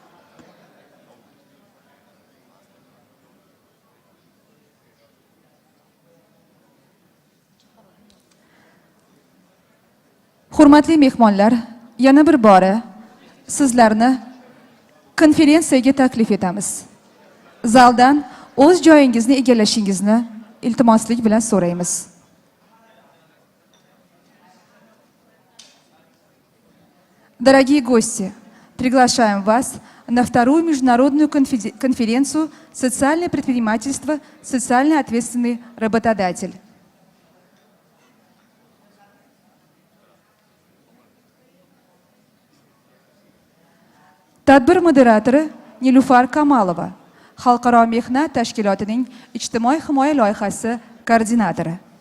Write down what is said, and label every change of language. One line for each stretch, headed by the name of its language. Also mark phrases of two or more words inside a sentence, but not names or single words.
Uzbek: Hurmatli mehmonlar, yana bir bora sizlarni konferensiyaga taklif etamiz. Zaldan o'z joyingizni egallashingizni iltimoslik bilan so'raymiz.
Russian: Дорогие гости, приглашаем вас на вторую международную конференцию «Социальное предпринимательство. Социально ответственный работодатель».
Uzbek: Tadbir moderatori Nilufar Kamalova, Xalqaro mehnat tashkilotining ijtimoiy himoya loyihasi koordinatori.